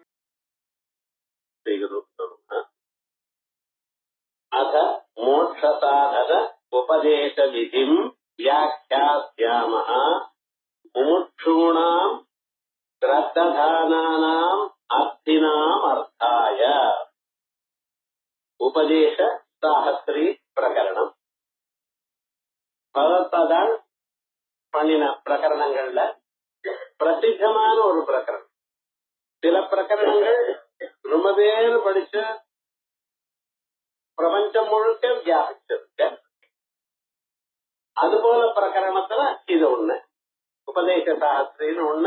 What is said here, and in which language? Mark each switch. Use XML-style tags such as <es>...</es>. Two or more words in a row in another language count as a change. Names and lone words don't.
<sa>अथ मोक्षसाधन उपदेश विधिं व्याख्यास्यामः। मुमुक्षूणां श्रद्धानानाम् अर्थीनाम् अर्थाय उपदेश साहस्री प्रकरणம்.</sa> <ta>பகவத்பாதால் பண்ணின பிரகரணங்கள்ல பிரசித்தமான ஒரு பிரகரணம். சில பிரகரணங்கள் ரொம்ப பேர் படிச்ச பிரபஞ்சம் முழுக்க வியாபிச்சிருக்க. அதுபோல பிரகரணத்துல இது ஒண்ணு உபதேச சாஸ்திரின்னு ஒண்ணு.</ta>